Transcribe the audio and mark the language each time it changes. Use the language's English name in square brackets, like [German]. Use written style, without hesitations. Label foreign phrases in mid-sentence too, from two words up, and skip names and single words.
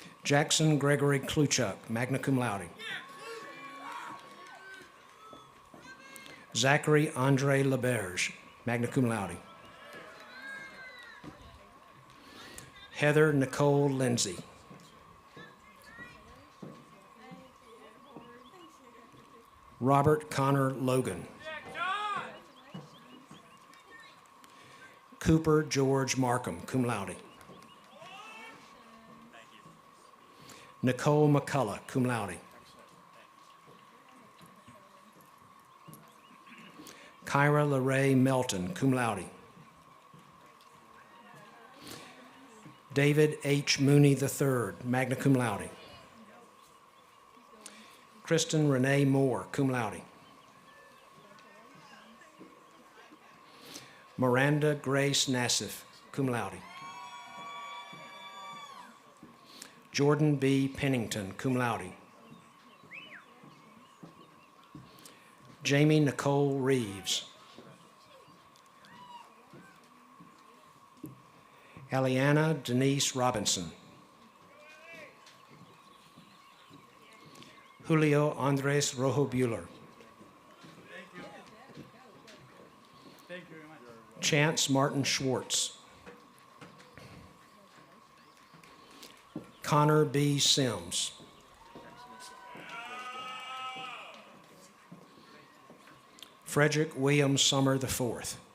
[English] Jackson Gregory Kluchuk, [Latin] magna cum laude. [English] Zachary Andre Leberge, [Latin] magna cum laude. [English] Heather Nicole Lindsay. Robert Connor Logan. Cooper George Markham, [Latin] cum laude. [English] Nicole McCullough, [Latin] cum laude. [English] Kyra LaRae Melton, [Latin] cum laude. [English] David H. Mooney III, [Latin] magna cum laude. [English] Kristen Renee Moore, [Latin] cum laude. [English] Miranda Grace Nassif, [Latin] cum laude. [English] Jordan B. Pennington, [Latin] cum laude. [English] Jamie Nicole Reeves. Aliana Denise Robinson. Julio Andres Rojo Bueller. Chance Martin Schwartz. Connor B. Sims. Frederick William Summer IV.